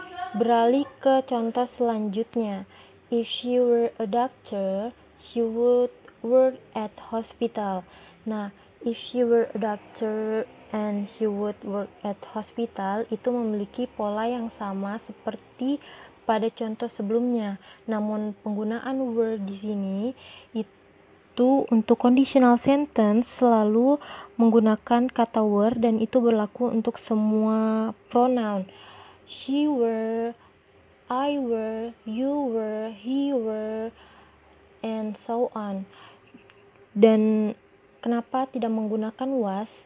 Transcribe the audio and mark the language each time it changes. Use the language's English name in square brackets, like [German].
[Indonesian] Beralih ke contoh selanjutnya. [English] If she were a doctor, she would work at hospital. [Indonesian] Nah, [English] if she were a doctor and she would work at hospital [Indonesian] itu memiliki pola yang sama seperti pada contoh sebelumnya. Namun penggunaan were di sini itu untuk conditional sentence selalu menggunakan kata were, dan itu berlaku untuk semua pronoun. [English] She were, I were, you were, he were, and so on. [Indonesian] Dan kenapa tidak menggunakan was?